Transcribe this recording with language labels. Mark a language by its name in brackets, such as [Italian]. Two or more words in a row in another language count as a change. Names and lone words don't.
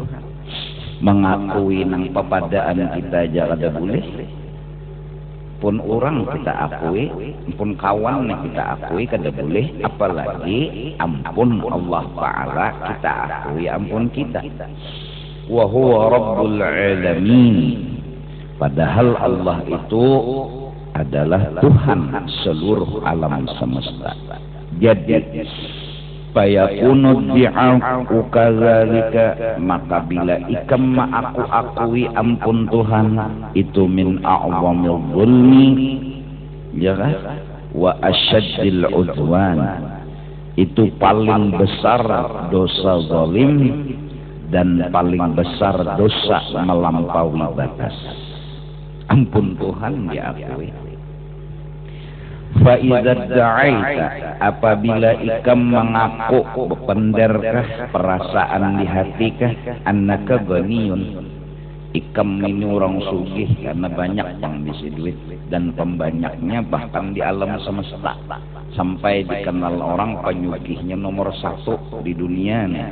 [Banjar] Mengakui nang pepadaan kita aja ada boleh, pun orang kita akui, pun kawan kita akui kada boleh, apalagi ampun Allah Ta'ala kita akui ampun kita. [Arabic] وهو رب العالمين, [Indonesian] padahal Allah itu adalah Tuhan seluruh alam semesta. [Banjar] Jadi [Arabic] فيكون ادعاؤه كذلك, [Banjar] maka bila ikam aku akui ampun Tuhan itu [Arabic] من أعظم الظلم, [Banjar] ya kan, [Arabic] وأشد العدوان, [Indonesian] itu paling besar dosa zalim dan paling besar dosa melampaui batas. [Banjar] Ampun Tuhan diakui. [Arabic] فإذا ادعيت, [Banjar] apabila ikam mengaku bependerkah perasaan di hatikah [Arabic] أنك غني, [Banjar] ikam ini orang sugih karena banyak yang bisi duit, dan pembanyaknya bahkan di alam semesta, sampai dikenal orang penyugihnya nomor 1 di dunia nih.